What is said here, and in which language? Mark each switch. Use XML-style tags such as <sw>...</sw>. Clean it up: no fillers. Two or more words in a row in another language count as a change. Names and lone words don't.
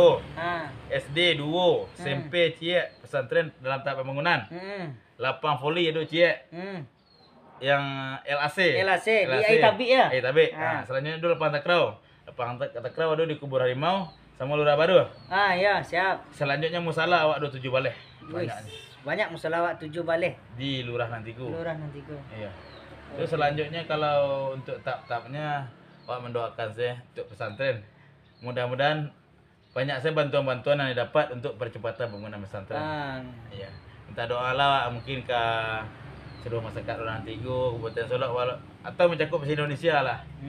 <id>SD dua, SMP cie, pesantren dalam tahap pembangunan. Lapang voli ada cie. Yang LAC di Aitabi ya. Aitabi. Selanjutnya ada lapang takraw. Lapang takraw ada di Kubur Harimau sama Lurah Baru. Ya, siap. Selanjutnya musala awak ada 7 balai. Banyak musala awak 7 balai di Lurahan Antiko. Iya. Terus selanjutnya kalau untuk tahap-tahapnya awak mendoakan saya untuk pesantren. Mudah-mudahan banyak saya bantuan-bantuan yang didapat untuk percepatan pembangunan pesantren. Iya. Minta doa lah mungkin ke seluruh masyarakat Lurahan Antiko, Kabupaten Solok atau mencakup se-Indonesia lah.</id>